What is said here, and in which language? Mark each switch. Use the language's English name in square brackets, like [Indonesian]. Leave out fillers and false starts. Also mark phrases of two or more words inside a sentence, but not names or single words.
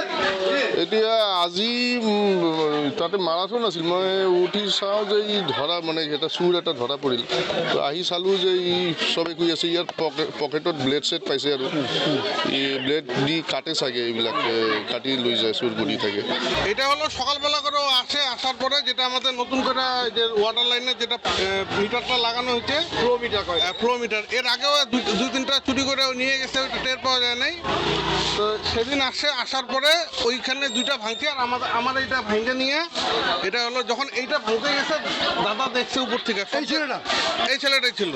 [Assamese] এতিয়া আজি তাতে মাৰাথন আছিল, মই উঠি চাওঁ যে ই ধৰা মানে এটা চুৰ এটা ধৰা পৰিল। তো আহি চালোঁ যে ই চবে কৈ আছে ইয়াৰ পকেটত ব্লেড চেট পাইছে, আৰু এই ব্লেড দি কাটে চাগে, এইবিলাক কাটি লৈ যায়, চুৰ কৰি থাকে। [Bangla] এটা হলো সকালবেলা করে আসার পরে যেটা আমাদের নতুন করে যে ওয়াটার লাইনে যেটা মিটারটা লাগানো হয়েছে ফ্লো মিটার এর আগেও দুই তিনটা চুরি করে নিয়ে গেছে, ওইটা টের পাওয়া যায় নাই। তো সেদিন আসার পরে ওইখানে দুইটা ভাঙছে আর আমার এইটা ভাঙে নিয়ে এটা হলো যখন এইটা ভাঙতে গেছে দাদা দেখছে উপর থেকে এই ছেলেটাই ছিল।